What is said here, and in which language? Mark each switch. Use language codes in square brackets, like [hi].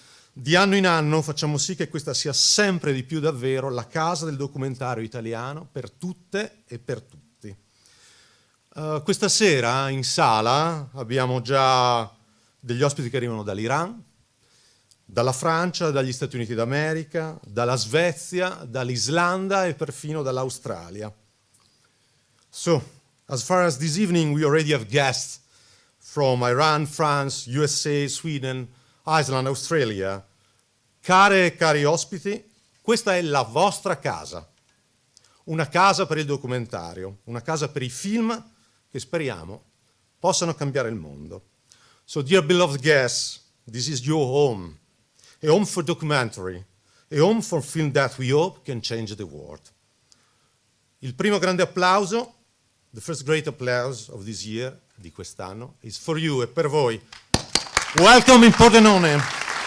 [it] Di anno in anno facciamo sì che questa sia sempre di più davvero la casa del documentario italiano per tutte e per tutti. Questa sera in sala abbiamo già degli ospiti che arrivano dall'Iran, dalla Francia, dagli Stati Uniti d'America, dalla Svezia, dall'Islanda e perfino dall'Australia. [en] So, as far as this evening we already have guests from Iran, France, USA, Sweden, Iceland, Australia. [it] Care e cari ospiti, questa è la vostra casa. Una casa per il documentario, una casa per i film che speriamo possano cambiare il mondo. [en] So, dear beloved guests, this is your home. A home for documentary, a home for film that we hope can change the world. [it] Il primo grande applauso, [en] the first great applause of this year, [it] di quest'anno, [en] is for you [it] e per voi. [en] Welcome in Pordenone.